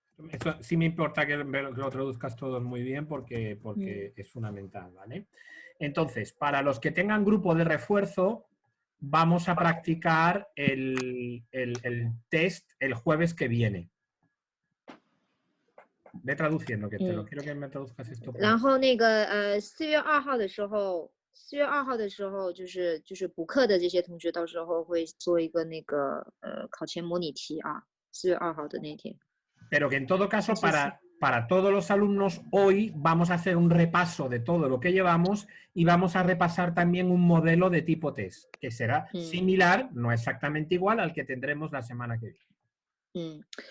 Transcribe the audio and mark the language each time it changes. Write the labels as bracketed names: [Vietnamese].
[Spanish] Esto sí me importa que lo traduzcas todos muy bien porque es fundamental, ¿vale? Entonces, para los que tengan grupo de refuerzo, vamos a practicar el test el jueves que viene. Ve traduciendo, que te lo quiero que me traduzcas esto. [Chinese] 然后那个4月2号的时候就是补课的这些同学到时候会做一个那个考前模拟题啊，4月2号的那天。 [Spanish] Pero que en todo caso, para todos los alumnos, hoy vamos a hacer un repaso de todo lo que llevamos y vamos a repasar también un modelo de tipo test, que será similar, no exactamente igual, al que tendremos la semana que viene.